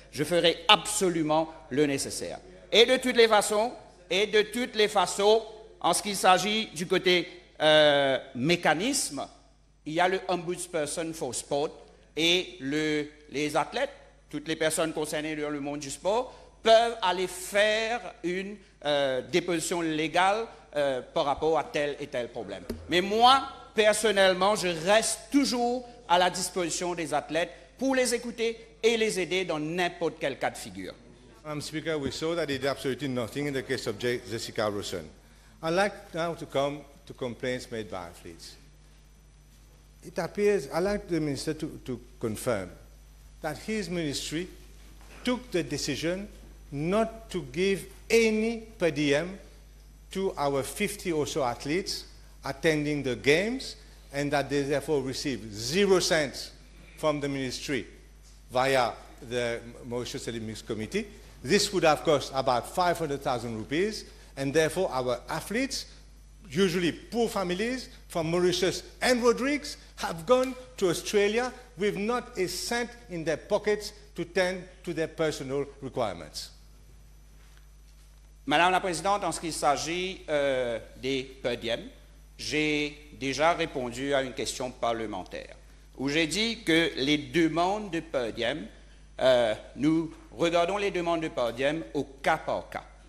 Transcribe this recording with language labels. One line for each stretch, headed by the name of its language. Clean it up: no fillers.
French: Je ferai absolument le nécessaire. Et de toutes les façons, en ce qui s'agit du côté mécanisme, il y a le Ombudsperson for Sport et les athlètes, toutes les personnes concernées dans le monde du sport, peuvent aller faire une déposition légale par rapport à tel et tel problème. Mais moi, personnellement, je reste toujours à la disposition des athlètes pour les écouter et les aider dans n'importe quel cas de figure.
English: Madam Speaker, we saw that he did absolutely nothing in the case of Jessica Rosen. I'd like now to come to complaints made by athletes. It appears, I'd like the Minister to confirm that his ministry took the decision not to give any per diem to our 50 or so athletes attending the games, and that they therefore received 0 cents from the ministry via the Mauritius Olympics Committee. This would have cost about 500,000 rupees, and therefore our athletes, usually poor families from Mauritius and Rodrigues, have gone to Australia with not a cent in their pockets to tend to their personal requirements.
French: Madame la Présidente, en ce qui s'agit des per diem, j'ai déjà répondu à une question parlementaire où j'ai dit que les demandes de per diem, nous regardons les demandes de per diem au cas par cas.